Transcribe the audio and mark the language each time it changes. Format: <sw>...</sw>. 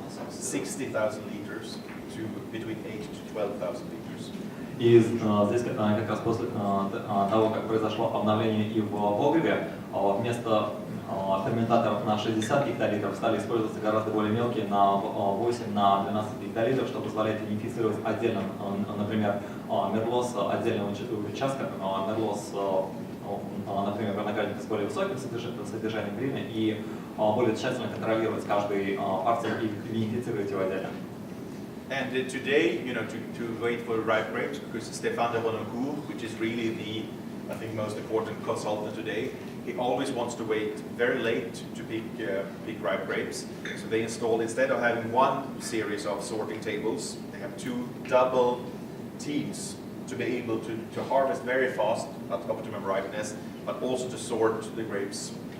<en>60,000 liters to between 8 to 12,000 liters.</en> <ru>И здесь как раз после того, как произошло обновление и в погребе, вместо ферментаторов на 60 гектолитров стали использоваться гораздо более мелкие на 8-12 гектолитров, что позволяет идентифицировать отдельно, например, мерло с отдельного участка, мерло с, например, виноградника с более высоким содержанием грина, и более тщательно контролировать каждый парцель и идентифицировать его отдельно.</ru> <en>And today, to wait for ripe grapes, because Stéphane de Renoncourt, which is really the, I think, most important consultant today, he always wants to wait very late to pick ripe grapes. So they installed, instead of having one series of sorting tables, they have 2 double teams to be able to harvest very fast at optimum ripeness, but also to sort the grapes.</en>